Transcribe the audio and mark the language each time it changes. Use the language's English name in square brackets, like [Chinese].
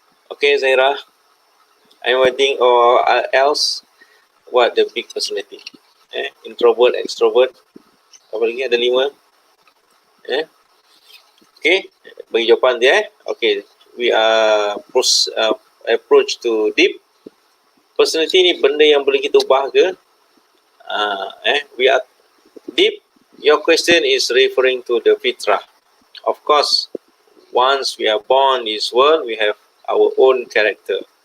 [English] Okay, Zahira. I'm waiting. Or else, what the big personality? [Malay] Introvert, extrovert. Apa lagi? Ada 5. Okay, bagi jawapan dia. [English] Okay, we are approach to deep. [Malay] Personality ni benda yang boleh kita ubah ke? [English] We are deep. Your question is referring to the fitrah. Of course, once we are born in this world, we have our own character.